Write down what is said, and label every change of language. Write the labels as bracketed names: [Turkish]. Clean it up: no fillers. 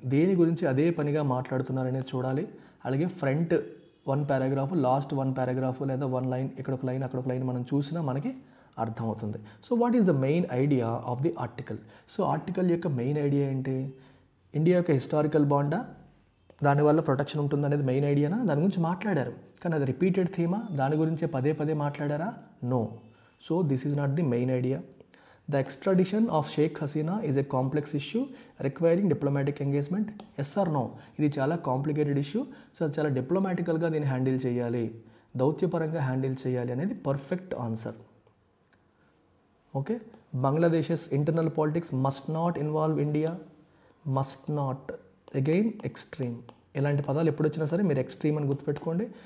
[Telugu] దేని గురించి అదే పనిగా మాట్లాడుతున్నారనేది చూడాలి. అలాగే ఫ్రంట్ 1 పారాగ్రాఫ్, లాస్ట్ 1 పారాగ్రాఫ్, లేదా 1 లైన్, ఇక్కడ ఒక లైన్, అక్కడ ఒక లైన్ మనం చూసినా మనకి అర్థమవుతుంది. [English] So what is the main idea of the article? [Telugu] So article యొక్క మెయిన్ ఐడియా ఏంటి? ఇండియా యొక్క హిస్టారికల్ బాండా, దానివల్ల ప్రొటెక్షన్ ఉంటుంది అనేది మెయిన్ ఐడియానా? దాని గురించి మాట్లాడారు, కానీ అది రిపీటెడ్ థీమా? దాని గురించే పదే పదే మాట్లాడారా? No. [English] So this is not the main idea. The extradition of Sheikh Hasina is a complex issue requiring diplomatic engagement. Yes or no? [Telugu] ఇది చాలా కాంప్లికేటెడ్ ఇష్యూ. సో చాలా డిప్లొమాటికల్గా దీన్ని హ్యాండిల్ చేయాలి, దౌత్యపరంగా హ్యాండిల్ చేయాలి అనేది perfect answer. Okay. [English] Bangladesh internal politics must not involve India. Must not, again extreme. [Telugu] ఇలాంటి పదాలు ఎప్పుడు వచ్చినా సరే మీరు ఎక్స్ట్రీమ్ అని గుర్తుపెట్టుకోండి.